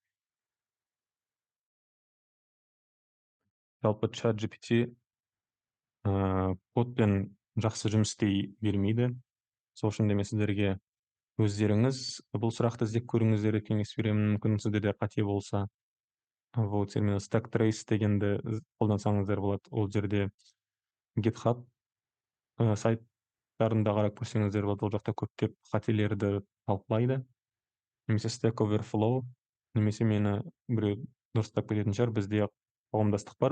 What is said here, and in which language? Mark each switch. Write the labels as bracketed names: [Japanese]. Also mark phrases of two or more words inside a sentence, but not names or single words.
[Kazakh] Жалпы ChatGPT кодпен жақсы жұмыс істей бермейді. Сол үшін де мен сіздерге өздеріңіз бұл сұрақты іздеп көріңіздер деп кеңес беремін. Мүмкін сіздерде қате болса, бұл термин [English] stack trace [Kazakh] дегенді қолдансаңыздар болады. Ол жерде GitHub сайттарында қарап көрсеңіздер болады. Ол жақта көптеп қателерді талқылайды. Немесе Stack Overflow, немесе мені біреу дұрыстап кететін шығар. Бізде қоғамдастық бар.